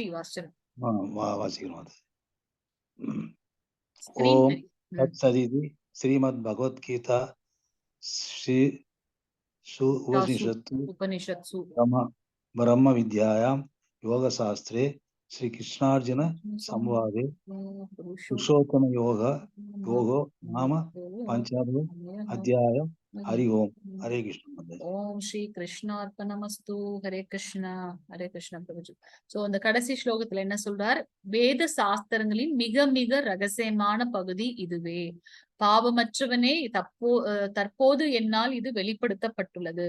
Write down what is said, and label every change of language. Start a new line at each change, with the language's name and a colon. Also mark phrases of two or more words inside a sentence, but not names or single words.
Sanskrit: வாசிக்கிறோம். ॐ तत्सदिति श्रीमत् भगवद्गीता उपनिषत्सु ब्रह्म विद्यायां योगशास्त्रे श्री कृष्णार्जुन संवादे पुरुषोत्तम योगो नाम पंचमो अध्याय हरि ओम हरे कृष्ण माताजी ॐ श्री कृष्णार्पणमस्तु. हरे कृष्णा. हरे कृष्णा प्रभुजी.
Tamil: சோ அந்த கடைசி ஸ்லோகத்துல என்ன சொல்றார்? வேத சாஸ்திரங்களின் மிக மிக ரகசியமான பகுதி இதுவே. பாவமற்றவனே தற்போது என்னால் இது வெளிப்படுத்தப்பட்டுள்ளது.